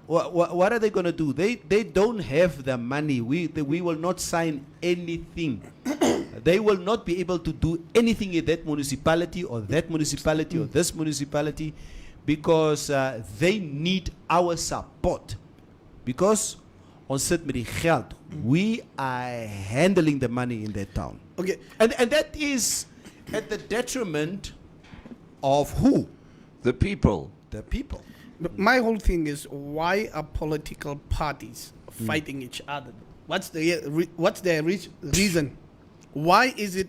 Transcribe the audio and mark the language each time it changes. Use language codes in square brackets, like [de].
[en] What are they going to do? They don't have the money. We will not sign anything. They will not be able to do anything in that municipality or that municipality or this municipality because they need our support. Because [af] ons sit met die geld. [en] We are handling the money in that town. Okay. And that is at the detriment of who? The people. The people. But my whole thing is, why are political parties fighting each other? What's their reason? Why is it